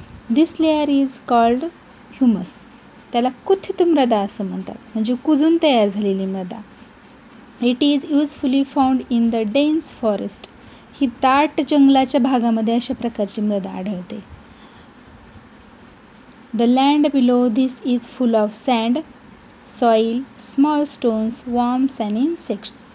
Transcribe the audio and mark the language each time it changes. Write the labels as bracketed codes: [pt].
[en] This layer is called humus. [mr] त्याला कुथित मृदा असं म्हणतात, म्हणजे कुजून तयार झालेली मृदा. [en] It is usefully found in the dense forest. [mr] ही दाट जंगलाच्या भागामध्ये अशा प्रकारची मृदा आढळते. [en] The land below this is full of sand, soil, small stones, worms and insects.